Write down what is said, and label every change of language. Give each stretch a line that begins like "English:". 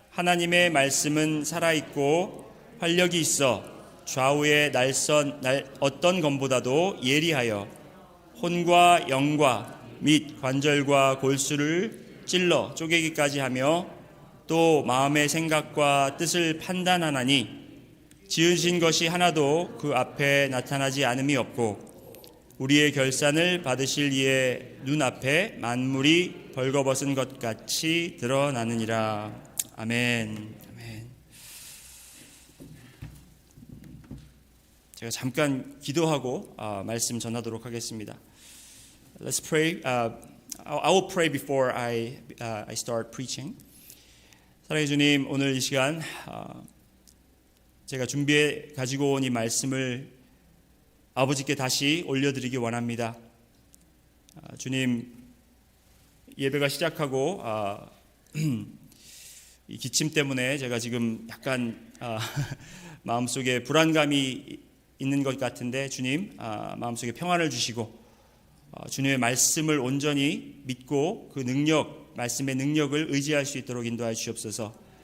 Korean: 하나님의 말씀은 살아있고 활력이 있어 좌우의 어떤 검보다도 예리하여 혼과 영과 및 관절과 골수를 찔러 쪼개기까지 하며 또 마음의 생각과 뜻을 판단하나니 지으신 것이 하나도 그 앞에 나타나지 않음이 없고 우리의 결산을 받으실 이의 눈앞에 만물이 벌거벗은 것 같이 드러나느니라. 아멘. 아멘. 제가 잠깐 기도하고 말씀 전하도록 하겠습니다.
English: Let's pray. I will pray before I start preaching.
Korean: 사랑의 주님, 오늘 이 시간 제가 준비해 가지고 온 이 말씀을 아버지께 다시 올려드리기 원합니다. 주님, 예배가 시작하고 이 기침 때문에 제가 지금 약간 마음속에 불안감이 있는 것 같은데 주님, 마음속에 평안을 주시고 주님의 말씀을 온전히 믿고 그 능력, 말씀의 능력을 의지할 수 있도록 인도하여 주시옵소서.